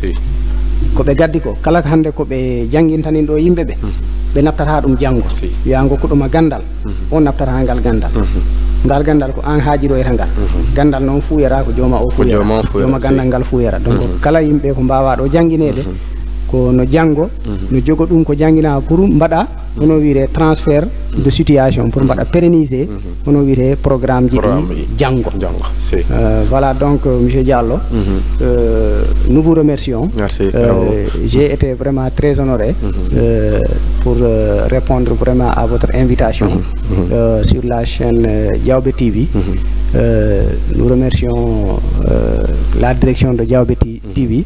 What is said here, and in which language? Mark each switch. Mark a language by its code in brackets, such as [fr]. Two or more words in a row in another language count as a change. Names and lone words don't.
[ff] ko ɓe gaddi ko kala hande ko ɓe jangguintanin ɗo yimɓe ɓe naftata ɗum janggo wiya gokkudoma gandal on naftata ngal gandal ngal gandal ko an haajiroyta ngal gandal noon fuyera ko jooma o fuyera jooma gandal ngal fuyera donc kala yimɓe ko mbawa ɗo jangguinede ko no janggo no jogo ɗum ko jangguina pour mbaɗa hono wiire [fr] transfert de situation [ff] pour mbaɗa pérenniser hono wiire programme ji ɗi janggo [fr] voilà donc monsieur Diallo nous vous remercions. Merci. J'ai été vraiment très honoré pour répondre vraiment à votre invitation sur la chaîne Diaobé TV. Nous remercions la direction de Diaobé TV.